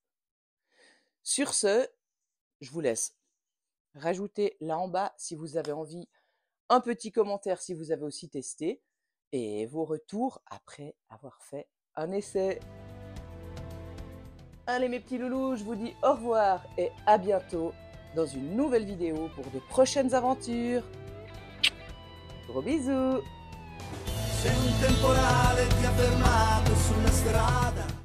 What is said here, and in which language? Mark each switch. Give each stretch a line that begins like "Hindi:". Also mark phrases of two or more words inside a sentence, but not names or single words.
French: Sur ce, je vous laisse rajouter là en bas si vous avez envie un petit commentaire si vous avez aussi testé et vos retours après avoir fait un essai. Allez mes petits loulous, je vous dis au revoir et à bientôt dans une nouvelle vidéo pour de prochaines aventures. Gros bisous!
Italian: Se un temporale ti ha fermato sulla strada